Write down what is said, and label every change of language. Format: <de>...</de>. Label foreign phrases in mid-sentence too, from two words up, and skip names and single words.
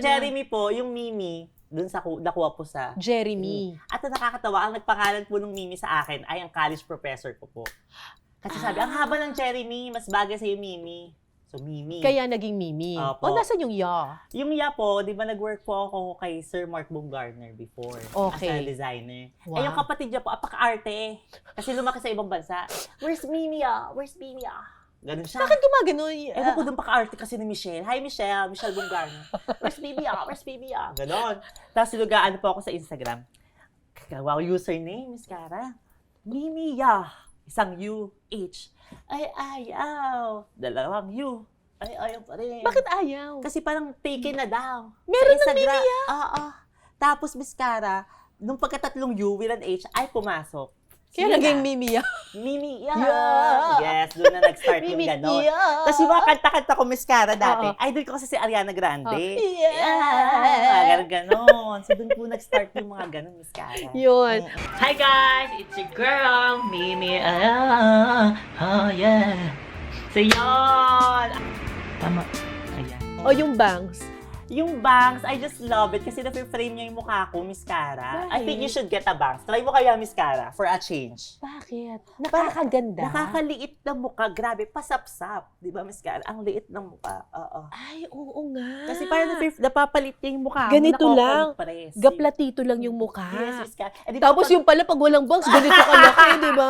<tl>Jeremy po, yung Mimi, dun sa nakuha po sa Jeremy. At ang nakakatawa, ang nagpangalan po ng Mimi sa akin ay ang college professor ko po. Kasi sabi, ang haba ng Jeremy, mas bagay sa'yo Mimi. So, Mimi. Kaya naging Mimi. Opo. O, nasan yung Ya? Yung Ya po, di ba nag-work po ako kay Sir Mark Baumgartner before. Okay.</tl> <en>As a designer.</en> <tl>Wow. Yung kapatid niya po, apaka-arte. Kasi lumaki sa ibang bansa.</tl> <en>Where's Mimi ya? Where's Mimi ya?</en> <tl>Ganun siya. Bakit gumagano? Ewan ko doon paka-arte kasi ni Michelle.</tl> <en>Hi Michelle, Michelle Baumgartner. Where's Mimi ya? Where's Mimi ya?</en> <tl>Ganon. Tapos sinugaan po ako sa Instagram. Wow, username, Miss Cara. Mimi ya. Isang U, H. Ay, ayaw. Dalawang U. Ay, ayaw pa rin. Bakit ayaw? Kasi parang taken na daw. Meron Sa ng Mimi ya? Oo. Tapos, Miss Cara, nung pagkatatlong U</tl> <en>with an H,</en> <tl>ay pumasok. Kaya Yun naging na. Mimi ya. Mimi, ya. Ya. Yes, doon na nag-start yung Mimi gano'n. ya. Tapos yung mga kanta-kanta ko, Miss Cara, dati, Oo. idol ko kasi si Ariana Grande. Yeah. Ganon. So, doon po nag-start yung mga ganon, Miss Cara. Yun.</tl> <en>Hi guys, it's your girl, Mimi. Oh yeah.</en> <tl>So yun. Tama. Ayan. O yung bangs. Yung bangs,</tl> <en>I just love it</en> <tl>kasi na-frame niya yung mukha ko, Miss Cara.</tl> <en>I think you should get a bangs.</en> <tl>Try mo kaya,</tl> <en>Miss Cara, for a change.</en> <tl>Bakit? Nakakaganda. Nakakaliit na mukha. Grabe, pasapsap. Di ba, Miss Cara? Ang liit ng mukha. Oo. Ay, oo nga. Kasi parang napapalit niya yung mukha. Ganito lang. Nakokompress. Gaplatito lang yung mukha. Yes, Miss Cara. Eh, di ba Tapos pag- yung pala, pag walang bangs, ganito kalaki, di ba?</tl>